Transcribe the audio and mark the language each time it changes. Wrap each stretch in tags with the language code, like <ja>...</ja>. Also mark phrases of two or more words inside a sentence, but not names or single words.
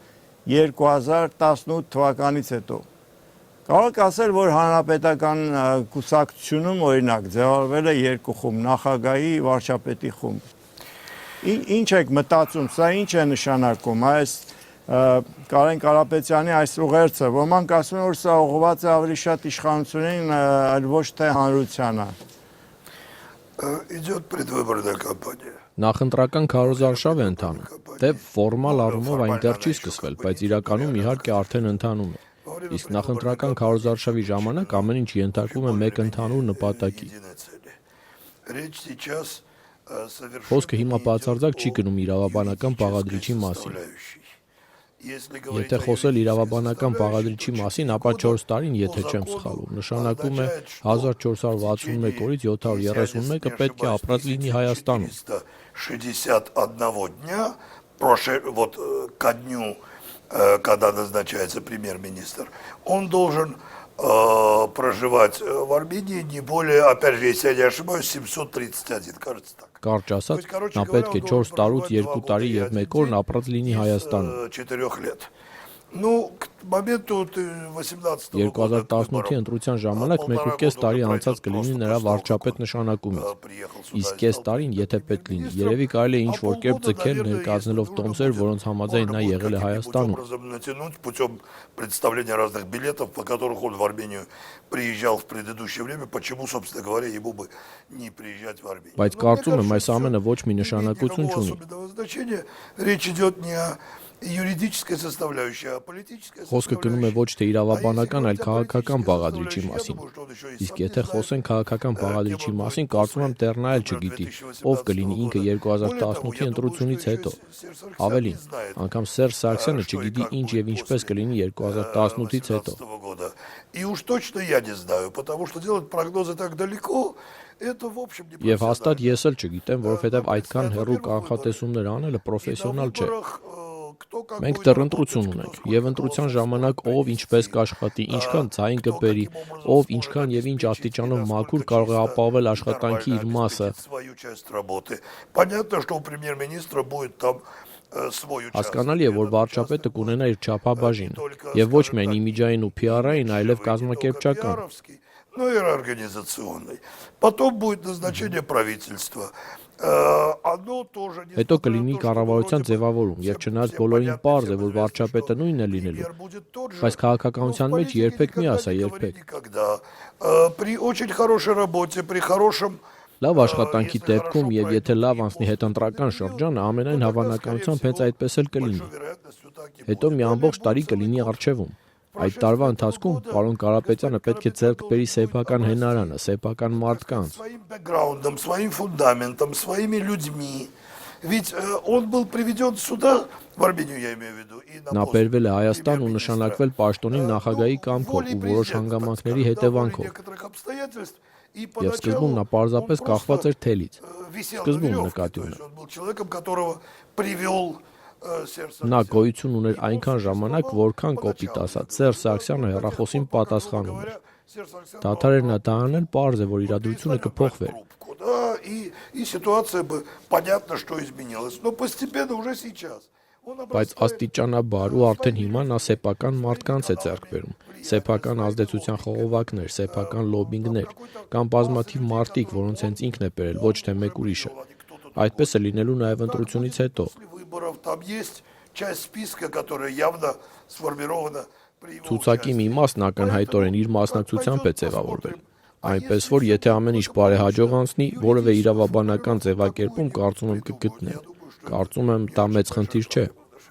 <hy>2018 թվականից հետո։ Կարող ասել, որ հանրապետական կուսակցությունում օրինակ ձևավորվել է երկու խումբ, նախագահի, վարչապետի խումբ։ Ինչ եք մտածում, սա ինչ է նշանակում, այս Կարեն Կարապետյանի այս ուղերձը, ոմանք ասում են, որ սա ուղղված է ավելի շատ իշխանությունին, այլ ոչ թե հանրությանը։</hy> <ru>Идет предвыборная кампания.</ru> <hy>Նախընտրական քարոզարշավ է ընթանում։ Դե ֆորմալ առումով այնտեղ չի սկսվել, բայց իրականում իհարկե արդեն ընթանում է։ Իսկ նախընտրական քարոզարշավի ժամանակ ամեն ինչ ենթարկվում է մեկ ընդհանուր նպատակի։ Խոսքը հիմա բացարձակ չի գնում իրավաբանական բաղադրիչի մասին։ Եթե խոսել իրավաբանական բաղադրիչի մասին, ապա 4 տարին, եթե չեմ սխալվում, նշանակում է 1461 օրից 731-ը պետք է ապրած լինի Հայաստանում։</hy> <ru>61 дня, вот ко дню, когда назначается премьер-министр, он должен проживать в Армении не более, опять же, если я не ошибаюсь, 731, кажется так.</ru> <hy>Կարճ ասած, նա պետք է 4 տարուց 2 տարի եւ 1 օրն апրած լինի Հայաստանում։</hy> <ru>4 лет. Ну, к моменту 18</ru> <hy>2018-ի ընտրության ժամանակ 1.5 տարի անցած կլինի նրա վարչապետ նշանակումից։ Իսկ կես տարին, եթե պետք լինի, երևի կարելի է ինչ-որ կերպ ձգել ներկայացնելով տոմսեր, որոնց համաձայն նա եղել է Հայաստանում։</hy> <ru>натянуть путем представления разных билетов, по которых он в Армению приезжал в предыдущее время, почему, собственно говоря, ему бы не приезжать в Армению.</ru> <hy>Բայց կարծում եմ, այս ամենը ոչ մի նշանակություն չունի։</hy> <ru>Речь идет не о юридической составляющей, а политической</ru> <hy>Խոսքը գնում է ոչ թե իրավաբանական, այլ քաղաքական բաղադրիչի մասին։ Իսկ եթե խոսենք քաղաքական բաղադրիչի մասին, կարծում եմ դեռ նա էլ չգիտի, ով կլինի ինքը 2018-ի ընտրությունից հետո։ Ավելին, անգամ Սերժ Սարգսյանը չգիտի ինչ եւ ինչպես կլինի 2018-ից հետո։</hy> <ru>И уж точно я не знаю, потому что делать прогнозы так далеко, это в общем не</ru> <hy>Եվ հաստատ ես էլ չգիտեմ, որովհետեւ այդքան հեռու կանխատեսումներ անելը պրոֆեսիոնալ չէ։ Մենք դեռ ընտրություն ունենք, եւ ընտրության ժամանակ ով ինչպես կաշխատի, ինչքան ձայն կբերի, ով ինչքան եւ ինչ աստիճանով մաքուր կարող է ապահովել աշխատանքի իր մասը։</hy> <ru>Понятно, что у премьер-министра будет там свой участок.</ru> <hy>Հասկանալի է, որ վարչապետը կունենա իր չափաբաժինը, եւ ոչ միայն իմիջային ու PR-ային, այլև կազմակերպչական։</hy> <ru>Ну и организационный. Потом будет назначение правительства.</ru> <hy>Հետո կլինի կառավարության ձևավորում, եւ չնայած բոլորին պարզ է, որ վարչապետը նույնն է լինելու, բայց քաղաքականության մեջ երբեք մի ասա, երբեք։</hy> <ru>При очень хорошей работе, при хорошем</ru> <hy>Լավ աշխատանքի դեպքում եւ եթե լավ անցնի հետընտրական շրջանը, ամենայն հավանականությամբ հենց այդպես էլ կլինի։ Հետո մի ամբողջ տարի կլինի արժևում։ Այդ տարվա ընթացքում պարոն Կարապետյանը պետք է ձեռք բերի սեփական հենարանը, սեփական մարդկանց։</hy> <ru>Своим бэкграундом, своим фундаментом, своими людьми. Ведь он был приведен сюда, в Армению я имею в виду, и</ru> <hy>Նա բերվել է Հայաստան ու նշանակվել պաշտոնի նախագահի կամքով ու որոշ հանգամանքների հետևանքով։ Եվ սկզբում նա պարզապես կախված էր թելից։ Սկզբում նկատի ունեմ։ Նա գոյություն ուներ այնքան ժամանակ, որքան կոպիտ ասած Սերժ Սարգսյանը հեռախոսին պատասխանում էր։ Դադար էր նա դա անել, պարզ է, որ իրադրությունը կփոխվեր։</hy> <ru>И ситуация бы понятно, что изменилась, но постепенно уже сейчас.</ru> <hy>Բայց աստիճանաբար ու արդեն հիմա նա սեփական մարդկանց է ձեռք բերում։ Սեփական ազդեցության խողովակներ, սեփական լոբինգներ կամ բազմաթիվ մարդիկ, որոնց հենց ինքն է բերել, ոչ թե մեկ ուրիշը։ Այդպես է լինելու նաև ընտրությունից հետո։ Ցուցակի մի մասն ակնհայտորեն իր մասնակցությամբ է ձևավորվել։ Այնպես որ եթե ամեն ինչ բարեհաջող անցնի, որևէ իրավաբանական ձևակերպում կարծում եմ կգտնեն։ Կարծում եմ դա մեծ խնդիր չէ։</hy>